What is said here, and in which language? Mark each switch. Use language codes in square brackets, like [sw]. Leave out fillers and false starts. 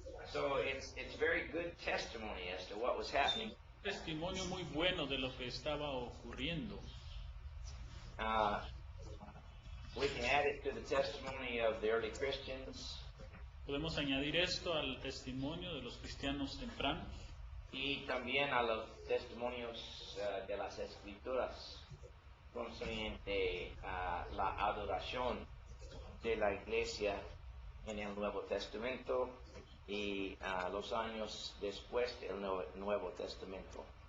[en] So it's very good testimony as to what was happening. [es] Testimonio muy bueno de lo que estaba ocurriendo. [en] We can add it to the testimony of the early Christians. [es] Podemos añadir esto al testimonio de los cristianos tempranos Y también a los testimonios de las Escrituras concerniente a la adoración de la Iglesia en el Nuevo Testamento y los años después del Nuevo Testamento.